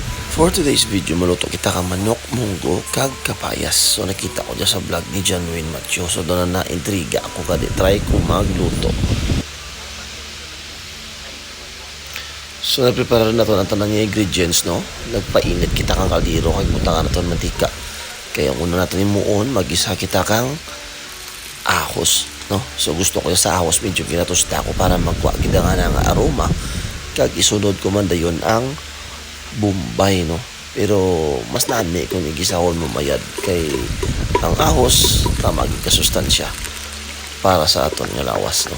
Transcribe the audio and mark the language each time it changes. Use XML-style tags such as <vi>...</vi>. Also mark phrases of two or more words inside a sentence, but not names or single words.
<en>For today's video,</en> <hil>maluto kita ka manok, munggo, kag kapayas. So nakita ko dyan sa vlog ni John Wayne Matthew. So doon na intriga ako kadi try ko magluto. So nagprepare na to ng tanang ingredients, no? Nagpainit kita kang kaldero kag butangan na to ng mantika. Kaya una natin imuon, magisa kita kang ahos, no? So gusto ko sa ahos medyo kinatusta ko para magwa gid nga ng aroma. Kag isunod ko man dayon ang Bombay, no? Pero mas nani kung igisahon mo mayad kay ang ahos tama gid ka sustansya para sa aton nga lawas, no?</hil>